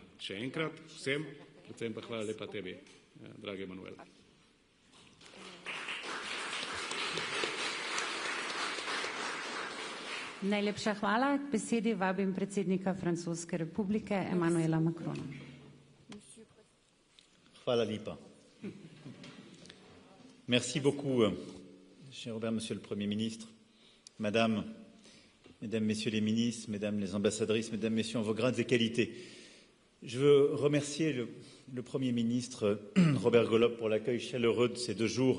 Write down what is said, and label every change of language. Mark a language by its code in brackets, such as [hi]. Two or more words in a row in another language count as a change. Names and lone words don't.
[sl] Še enkrat vsem, predvsem pa hvala lepa tebi, dragi Emanuel. Najlepša hvala. K besedi vabim predsednika Francoske republike Emmanuela Macrona. Hvala lepa. [fr] Merci beaucoup, cher Robert, Monsieur le Premier ministre, Mesdames, Messieurs les ministres, Mesdames les ambassadrices, Mesdames, Messieurs, en vos grades et qualités. Je veux remercier le Premier ministre Robert Golob pour l'accueil chaleureux de ces 2 jours.